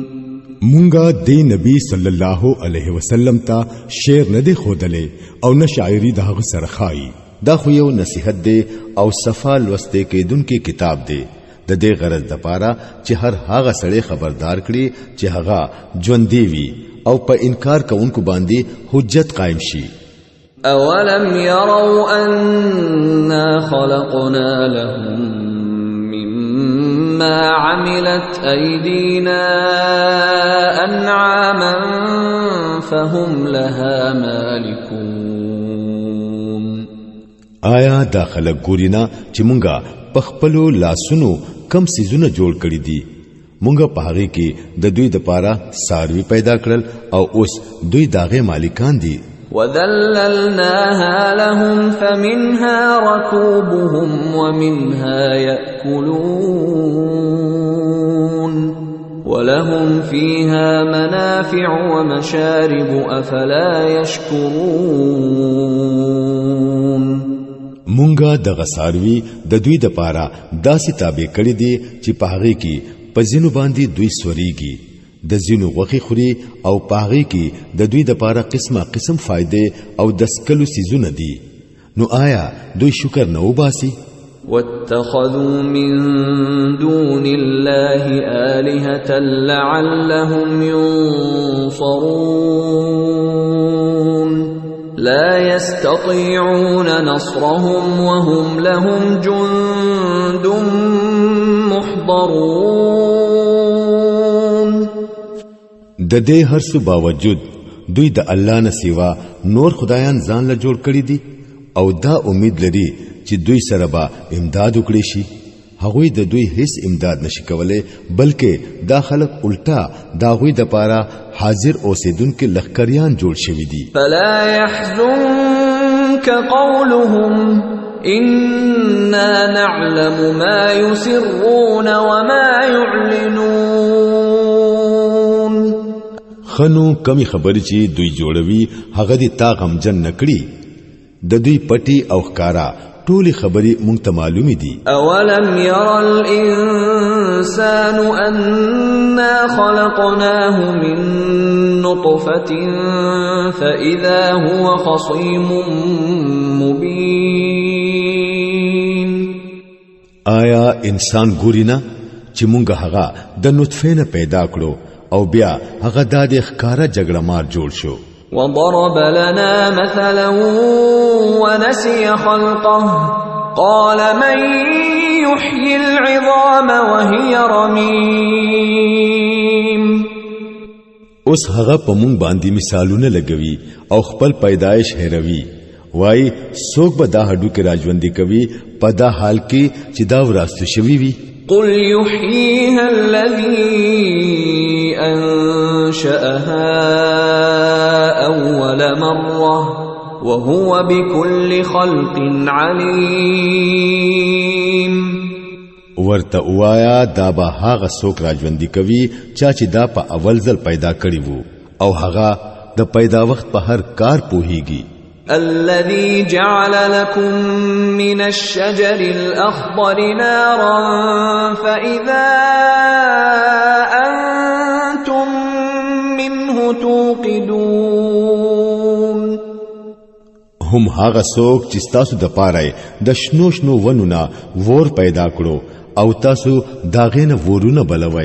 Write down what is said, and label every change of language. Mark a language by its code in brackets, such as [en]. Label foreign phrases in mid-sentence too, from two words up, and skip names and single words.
[ps] مونږه د نبی [ar] صلی الله علیه وسلم [ps] ته شعر نه دی خودلې او نه شاعری د هغه سره خای، دا خو یو نصیحت دی او صفا لوسته کېدونکې کتاب دی د دې غرض د پاره چې هر هغه سړی خبردار کړي چې هغه ژوند دی او په انکار کوونکو باندې حجت قائم شي. [ar] اولم يروا أنا خلقنا لهم مما عملت أيدينا أنعاما فهم لها مالكون. [ps] آیا دا خلک ګورینا چې مونږه په خپلو لاسونو کم سيزونه جوړ کړی دي، مونږه په هغه کې د دوی د پاره ساروي پیدا کړل او اوس دوی داغه مالکان دي. [ar] وذللناها لهم فمنها ركوبهم ومنها يأكلون ولهم فيها منافع ومشارب أفلا يشكرون. [ps] مونږه د غساروي د دوی د پاره داسې تابع کړی دي چې په هغه کې په ځینو باندې دوی سوريږي، د ځینو غوخي خوري او په هغه کې د دوی د پاره قسمه قسم فائدې او د سکلو سيزونه دي. نو آیا دوی شکر نه وباسي؟ [ar] واتخذوا من دون الله آلهة لعلهم ينصرون لا يستطيعون نصرهم وهم لهم جند محضرون. [ps] د دې هرڅه باوجود دوی د الله نه سیوا نور خدایان ځان له جوړ کړی دي او دا امید لري چې دوی سره به امداد وکړي شي. هغوی د دوی هیڅ امداد نشي کولای، بلکې دا خلک الټا دا غوی د پاره حاضر اوسیدونکو لخکریان جوړ شوی دي. [ar] فلا يحزنك قولهم إنا نعلم ما يسرون وما يعلنون. [ps] خنو کمی خبرې چې دوی جوړوي هغه دي تا غمجن نکړي، د دوی پټي او ښکارا ټولي خبرې مونږ ته معلومې دي. [ar] اولم ير الانسان انا خلقناه من نطفة فاذا هو خصيم مبين. [ps] آیا انسان ګورینا چې مونږ هغه د نطفه نه پیدا کړو او بیا هغه د ښکارا جګړه مار جوړ شو. [ar] وضرب لنا مثلا ونسي خلقه قال من يحيي العظام وهي رميم. [ps] اوس هغه په مونږ باندې مثالونه لګوي او خپل پیدایش هېروي، وای څوک به دا هډو کې راځوندي کوي په دا حال کې چې دا وراسته شوی وي. [ar] قل يحييها الذي أنشأها أول مرة وهو بكل خلق عليم. [ps] ورته وایا دا به هغه څوک راځوندي کوي چې دا په اول ځل پیدا کړی وو او هغه د پیدا وخت په هر کار پوهیږي. [ar] الذي جعل لكم من الشجر الأخضر نارا فإذا أنتم منه توقدون. [ps] هم هغه څوک چې تاسو د پاره د شنو شنو ونونه ور پیدا کړو او تاسو داغه نه ورونه بلوي.